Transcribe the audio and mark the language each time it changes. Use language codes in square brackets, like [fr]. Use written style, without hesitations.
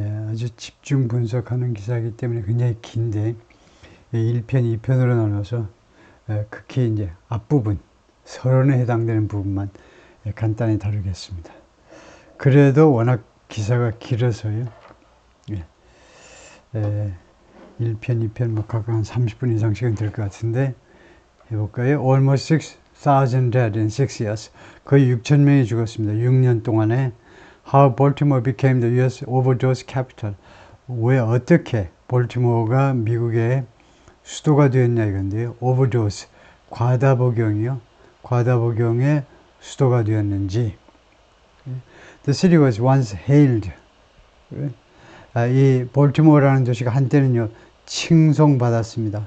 [ko] 아주 집중 분석하는 기사이기 때문에 굉장히 긴데 1편, 2편으로 나눠서 극히 이제 앞부분, 서론에 해당되는 부분만 간단히 다루겠습니다. 그래도 워낙 기사가 길어서요. 1편, 2편 뭐 각각 한 30분 이상씩은 될 것 같은데 해볼까요? [en] Almost 6,000 dead in 6 years. [ko] 거의 6천 명이 죽었습니다. 6년 동안에 [en] How Baltimore became the U.S. overdose capital. [ko] 왜 어떻게 볼티모어가 미국의 수도가 되었냐 이건데요. overdose, 과다 복용이요. 과다 복용의 수도가 되었는지. [en] The city was once hailed. [ko] 이 볼티모어라는 도시가 한때는요 칭송받았습니다.